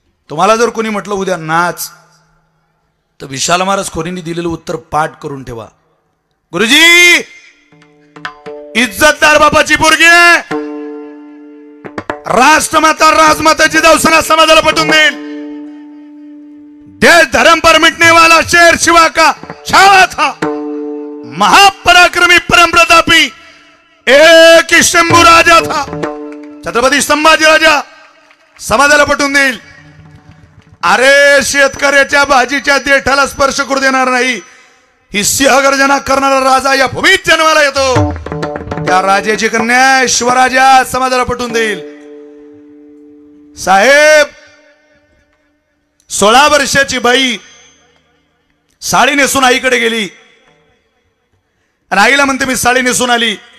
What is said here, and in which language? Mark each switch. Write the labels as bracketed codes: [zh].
[mr] तुम्हाला जर कोणी म्हटलं उद्या नाच, तर विशाल महाराज खोरींनी दिलेलं उत्तर पाठ करून ठेवा. गुरुजी इज्जतदार बापाची पोरगी आहे, राष्ट्रमाता राजमाताची दौसना समाजाला पटवून देईल. [hi] देश धर्म पर मिटने वाला शेर शिवा का छावा था, महापराक्रमी परम प्रतापी एक ही शंभू राजा था. [mr] छत्रपती संभाजी राजा समाजाला पटवून देईल. अरे शेतकऱ्याच्या भाजीच्या देठाला स्पर्श करू देणार नाही, ही सिंहगर्जना करणारा राजा या भूमीत जन्माला येतो. त्या राजाची कन्या शिवराजा समाजाला पटवून देईल. साहेब 16 वर्षाची बाई साडी नेसून आईकडे गेली आणि आईला म्हणते मी साडी नेसून आली.